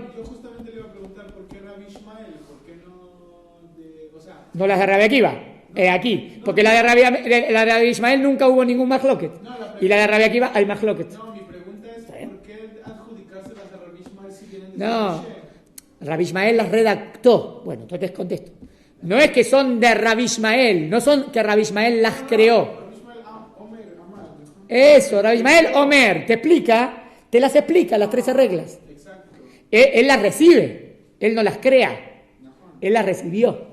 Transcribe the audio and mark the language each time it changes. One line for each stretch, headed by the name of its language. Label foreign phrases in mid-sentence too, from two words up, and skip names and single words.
Spanish: Yo justamente le iba a preguntar por qué Rabbi Ishmael, por qué no o sea, No las de Rabbi Akiva. Aquí. Porque la de Rabbi Ishmael nunca hubo ningún mahloket. Y la de Rabbi Akiva hay mahloket. no, mi pregunta es ¿por qué adjudicarse las de Rabbi Ishmael si vienen de No. Moshe? Rabbi Ishmael las redactó. Bueno, entonces contesto. No es que son de Rabbi Ishmael, no son que Rabbi Ishmael las creó.
Hebrew: Rabbi Ishmael, אומר, אמר.
Spanish: Eso, Rabbi Ishmael Omer te las explica las 13 reglas. Exacto. Él las recibe, él no las crea, él las recibió.